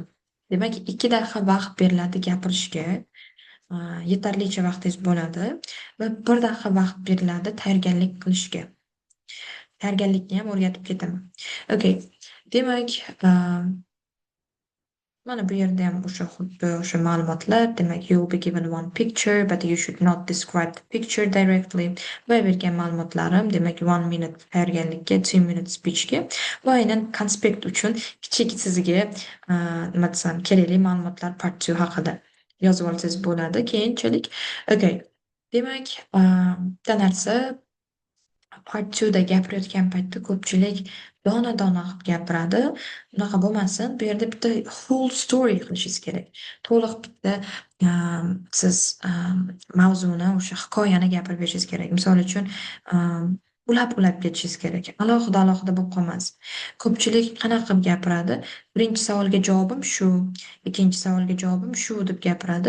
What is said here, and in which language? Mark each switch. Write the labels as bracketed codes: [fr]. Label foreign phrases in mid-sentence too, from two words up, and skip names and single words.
[uz] Demak, 2 daqiqa vaqt beriladi gapirishga. Yetarlicha vaqtingiz bo'ladi va 1 daqiqa vaqt beriladi tayyorgarlik qilishga. Tayyorgarlikni ham o'rgatib ketaman. Okay. Demak, mana bu yerda ham o'sha xuddi o'sha ma'lumotlar. Demak, [en] you will be given one picture, but you should not describe the picture directly. [uz] Va bergan ma'lumotlarim, demak, 1 minute tayyorgarlikka, 2 minute speechga va aynan konspekt uchun kichik sizga nima desam, kerakli ma'lumotlar part 2 haqida yozib olsangiz bo'ladi keyinchalik. Okay. Demak, bitta narsa part 2 da gapirayotgan paytda ko'pchilik dona-dona qilib gapiradi. Unaqa bo'lmasin. Bu yerda bitta [en] whole story [uz] qilishingiz kerak. To'liq bitta siz mavzuni, o'sha hikoyani gapirib berishingiz kerak. Misol uchun, ulab-ulab ketishingiz kerak. Alohida-alohida bo'lib qolmasin. Ko'pchilik qanaqa qilib gapiradi? Birinchi savolga javobim shu, ikkinchi savolga javobim shu deb gapiradi.